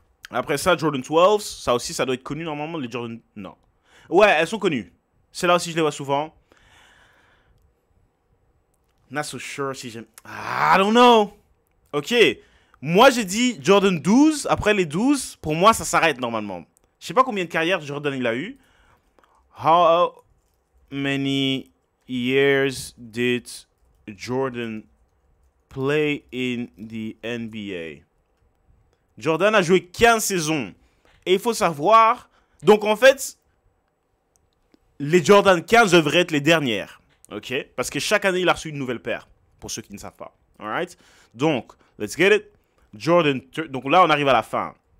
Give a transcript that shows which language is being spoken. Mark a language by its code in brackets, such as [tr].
[fr] Après ça, Jordan 12, ça aussi, ça doit être connu normalement. Les Jordan... Non. Ouais, elles sont connues. Celles-là aussi, je les vois souvent. [en] Not so sure [fr] si j'aime... [en] I don't know. Ok. [fr] Moi, j'ai dit Jordan 12. Après les 12, pour moi, ça s'arrête normalement. Je sais pas combien de carrières Jordan il a eu. [en] How many years did Jordan play in the NBA? [fr] Jordan a joué 15 saisons. Et il faut savoir... Donc, en fait, les Jordan 15 devraient être les dernières. OK? Parce que chaque année, il a reçu une nouvelle paire. Pour ceux qui ne savent pas. Alright? Donc, [en] let's get it. [fr] Jordan... Donc là, on arrive à la fin.